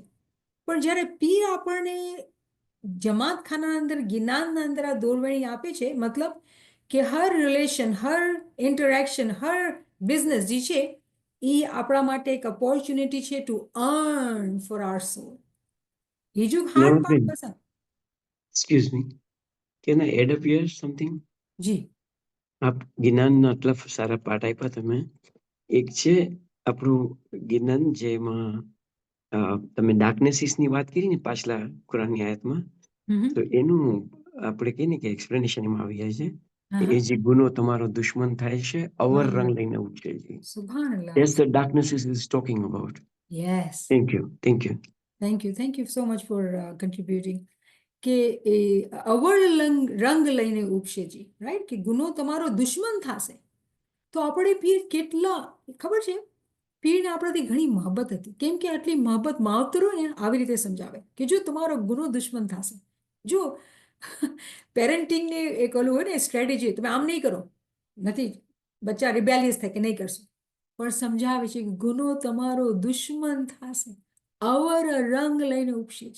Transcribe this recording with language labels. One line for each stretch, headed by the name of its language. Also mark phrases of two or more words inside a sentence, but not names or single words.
Gujarati: પણ જ્યારે પીર આપણને જમાતખાનાના અંદર જ્ઞાનના અંદર આ દોરવણી આપે છે, મતલબ કે હર રિલેશન, હર ઇન્ટરેક્શન, હર બિઝનેસ જે છે એ આપણા માટે એક ઓપોર્ચ્યુનિટી છે
English: to earn for our soul.
Gujarati: બીજું
English: heart part
Gujarati: Naveen, પસંદ.
English: excuse me. Can I add up here something?
Gujarati: જી. આપ જ્ઞાનના આટલા સારા પાઠ આપ્યા તમે. એક છે આપણું જ્ઞાન જેમાં તમે ડાર્કનેસીસની વાત કરી ને પાછલા કુરાનની આયતમાં, તો એનું આપણે કહીએ ને કે એક્સપ્લેનેશન એમાં આવી જાય છે કે એ જે ગુનો તમારો દુશ્મન થાય છે, અવર રંગ લઈને ઉઠે છે.
Arabic: سبحان الله.
English: That's the darknesses is talking about.
Gujarati: યસ.
English: Thank you. Thank you. thank you so much for contributing.
Gujarati: કે એ અવળ રંગ લઈને ઉપશે જી, રાઈટ, કે ગુનો તમારો દુશ્મન થશે. તો આપણે પીર કેટલા ખબર છે, પીરને આપણાથી ઘણી મહબ્બત હતી. કેમ કે આટલી મહબ્બત માવતરો ને આવી રીતે સમજાવે કે જો તમારો ગુનો દુશ્મન થશે, જો પેરેન્ટિંગને એક ઓલું હોય ને સ્ટ્રેટેજી, તમે આમ નહીં કરો, નથી બચ્ચા રિબેલિયસ થાય કે નહીં કરશું, પણ સમજાવે છે કે ગુનો તમારો દુશ્મન થશે, અવર રંગ લઈને ઉપશે છે.